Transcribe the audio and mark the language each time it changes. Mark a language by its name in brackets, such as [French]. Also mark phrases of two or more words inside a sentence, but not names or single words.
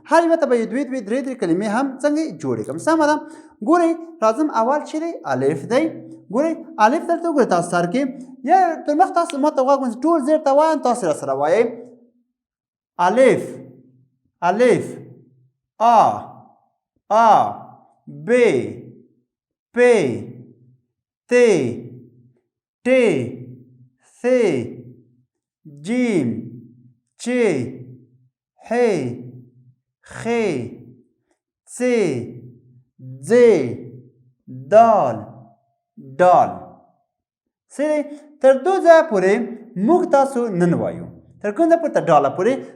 [Pashto] هر یوه ته به یې دوې درې کلمې هم څنګه جوړې کړم. سمه ده. ګورئ راځم اول چې دی الف دی. ګورئ الف دلته وګورئ تاسو سر کې یا تر مخ تاسو ما ته غوږ ونیسئ، ټول زیر ته وایم، تاسو راسره وایئ الف الف آ ب پ ت ټ ث جیم چ ح خ څ ځ دال ډال. سره تر دو ځایه پورې موږ تاسو نن وایو. تر کوم ځایه پورې؟ تر ډاله پورې.